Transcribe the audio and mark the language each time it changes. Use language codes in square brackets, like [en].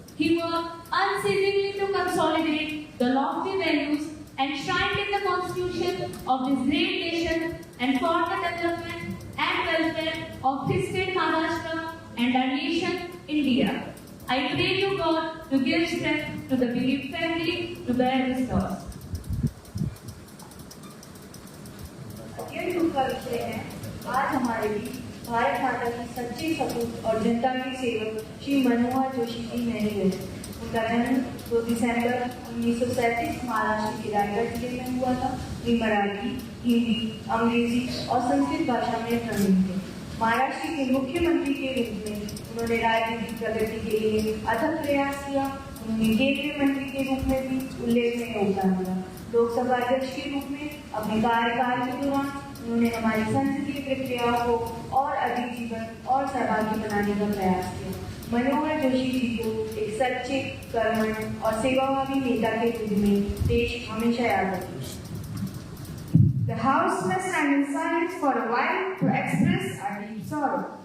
[en] He worked unceasingly to consolidate the lofty values enshrined in the Constitution of this great nation and for the development and welfare of his state Maharashtra and our nation, India. I pray to God to give strength to the bereaved family to bear this loss. [hi] अत्यंत दुख का विषय है आज हमारे बीच भारत माता की सच्ची सपूत और जनता के सेवक श्री मनोहर जोशी जी नहीं है। उनका जन्म 2 दिसंबर 1937 महाराष्ट्र के रायगढ़ जिले में हुआ था। वे मराठी, हिंदी, अंग्रेजी और संस्कृत भाषा में प्रवीण थे। महाराष्ट्र के मुख्यमंत्री के रूप में उन्होंने राजनीतिक प्रगति के लिए अथक प्रयास किया। उन्होंने केंद्रीय मंत्री के रूप में भी उल्लेखनीय योगदान दिया। लोकसभा अध्यक्ष के रूप में अपने कार्यकाल के दौरान उन्होंने हमारी संसदीय प्रक्रियाओं को और अधिक जीवन और सहभागी बनाने का प्रयास किया। मनोहर जोशी जी को एक सच्चे, कर्मठ और सेवाभावी नेता के रूप में देश हमेशा याद रखेगा। [en] The House may stand in silence for a while to express our deep sorrow.